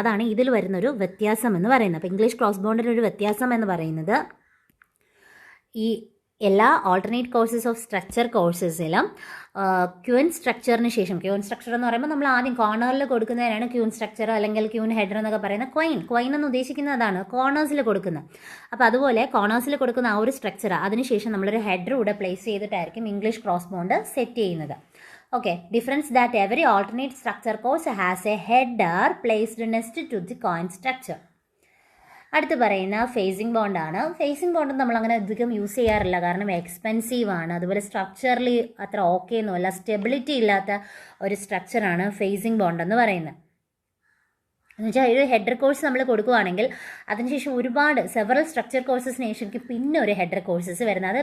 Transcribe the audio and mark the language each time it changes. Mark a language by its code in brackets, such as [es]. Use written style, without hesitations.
[ml] അതാണ് ഇതിൽ വരുന്നൊരു വ്യത്യാസം എന്ന് പറയുന്നത്. അപ്പോൾ ഇംഗ്ലീഷ് ക്രോസ് ബോണ്ടിൻ്റെ ഒരു വ്യത്യാസം എന്ന് പറയുന്നത് ഈ എല്ലാ alternate courses of structure കോഴ്സസിലും queen സ്ട്രക്ചറിന് ശേഷം, ക്യൂൻ സ്ട്രക്ചർ എന്ന് പറയുമ്പോൾ നമ്മൾ ആദ്യം കോർണറിൽ കൊടുക്കുന്നതിനാണ് ക്യൂൻ സ്ട്രക്ചർ അല്ലെങ്കിൽ ക്യൂൻ ഹെഡർ എന്നൊക്കെ പറയുന്നത്. ക്വൈൻ എന്ന് ഉദ്ദേശിക്കുന്നതാണ് കോർണേഴ്സിൽ കൊടുക്കുന്നത്. അപ്പോൾ അതുപോലെ കോർണേഴ്സിൽ കൊടുക്കുന്ന ആ ഒരു സ്ട്രക്ചർ അതിനുശേഷം നമ്മളൊരു ഹെഡർ കൂടെ place ചെയ്തിട്ടായിരിക്കും English cross bond set ചെയ്യുന്നത്. [en] Okay, difference that every alternate structure course has a header placed next to the coin structure. [ml] അടുത്ത് പറയുന്ന ഫേസിംഗ് ബോണ്ടാണ്. ഫേസിംഗ് ബോണ്ട് നമ്മൾ അങ്ങനെ അധികം യൂസ് ചെയ്യാറില്ല, കാരണം എക്സ്പെൻസീവ് ആണ്. അതുപോലെ സ്ട്രക്ചറലി അത്ര ഓക്കെ ഒന്നുമല്ല, സ്റ്റെബിലിറ്റി ഇല്ലാത്ത ഒരു സ്ട്രക്ചറാണ് ഫേസിംഗ് ബോണ്ട് എന്ന് പറയുന്നത്. എന്നുവെച്ചാൽ ഒരു ഹെഡർ കോഴ്സ് നമ്മൾ കൊടുക്കുകയാണെങ്കിൽ അതിനുശേഷം ഒരുപാട് സെവറൽ സ്ട്രക്ചർ കോഴ്സസിന് ശേഷം പിന്നെ ഒരു ഹെഡർ കോഴ്സസ് വരുന്നത്.